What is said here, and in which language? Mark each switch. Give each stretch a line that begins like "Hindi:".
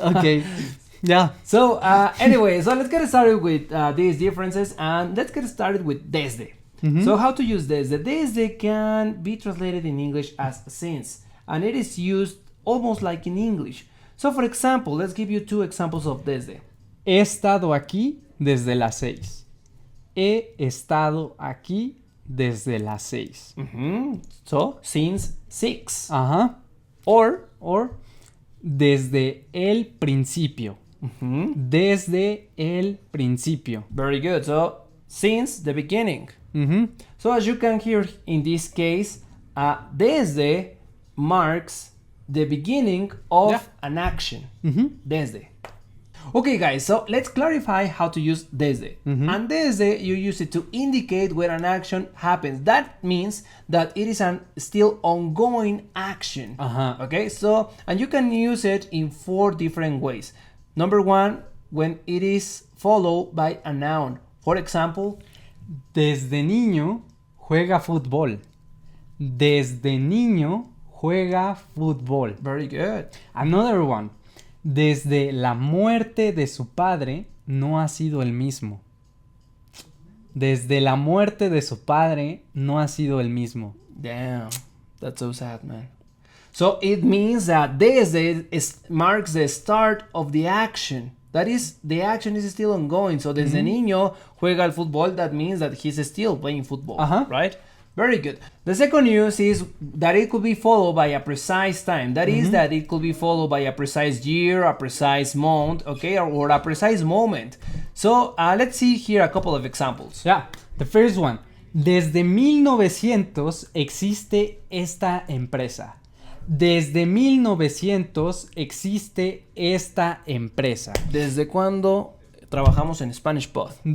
English: Okay. Yeah. So anyway, so let's get started with these differences, and let's get started with desde. So how to use desde? Desde can be translated in English as since, and it is used almost like in English. So for example, let's give you 2 examples of desde.
Spanish: He estado aquí desde las 6. He estado aquí desde las 6.
English: So since 6.
Spanish: Or desde el principio. Desde el principio.
English: Very good. So since the beginning. So as you can hear in this case, desde marks the beginning of an action. Desde. Okay, guys, so let's clarify how to use desde. And desde, you use it to indicate where an action happens. That means that it is an still ongoing action. Okay, so, and you can use it in 4 different ways. Number 1, when it is followed by a noun. For example,
Spanish: desde niño juega fútbol. Desde niño juega fútbol.
English: Very good. Another one.
Spanish: Desde la muerte de su padre no ha sido el mismo. Desde la muerte de su padre no ha sido el mismo.
English: Damn, that's so sad, man. So it means that desde marks the start of the action. That is, the action is still ongoing.
Spanish: So desde niño juega al fútbol.
English: That means that he's still playing football, right? Very good. The second use is that it could be followed by a precise time. That is that it could be followed by a precise year, a precise month, okay, or a precise moment. So let's see here a couple of examples. Yeah, the first one.
Spanish: Desde 1900 existe esta empresa. Desde 1900 existe esta empresa. ¿Desde cuándo trabajamos en Spanish Pod?